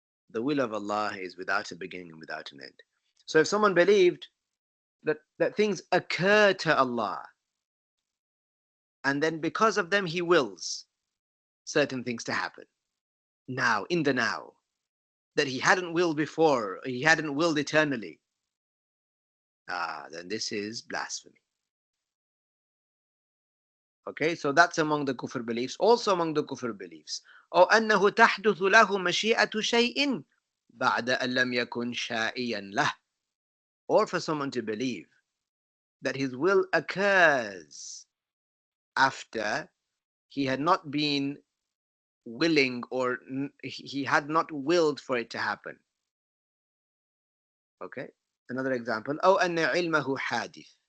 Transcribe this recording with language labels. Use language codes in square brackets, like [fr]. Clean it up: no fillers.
[en] The will of Allah is without a beginning and without an end. So if someone believed that things occur to Allah, and then because of them He wills certain things to happen, now, in the now, that He hadn't willed before, He hadn't willed eternally, then this is blasphemy. Okay, so that's among the kufr beliefs. Also among the kufr beliefs. [ar] أو أنه تحدث له مشيئة شيء بعد أن لم يكن شائيا له. [en] Or for someone to believe that his will occurs after he had not been willing, or he had not willed for it to happen. Okay, another example. [ar] أو أن علمه حادث.